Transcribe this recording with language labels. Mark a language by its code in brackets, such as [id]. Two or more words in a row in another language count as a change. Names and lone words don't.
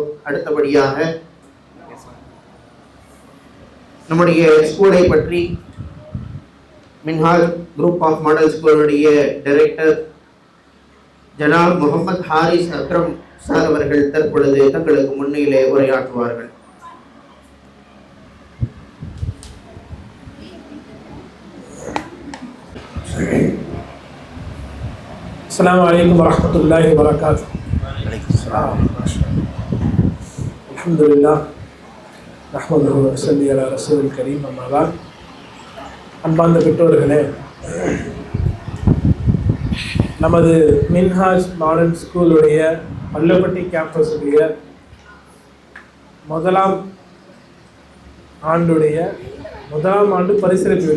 [ta] அடுத்தபடியாக நம்முடைய ஸ்கூலை பற்றி மின்ஹாஜ் குரூப் ஆஃப் மாடல் ஸ்கூலுடைய டைரக்டர் ஜனாப் முகமது ஹாரிஸ் அக்ரம் சார் அவர்கள் தற்பொழுது தங்களுக்கு முன்னிலே உரையாற்றுவார்கள். [ar] السلام عليكم ورحمة الله وبركاته. الحمد لله نحمده ونصلي على رسول الكريم أما بعد. [ta] அன்பார்ந்த பெற்றோர்களே, நமது மின்ஹாஜ் மாடர்ன் ஸ்கூலுடைய பள்ளப்பட்டி கேம்பஸுடைய முதலாம் ஆண்டு பரிசளிப்பு விழா.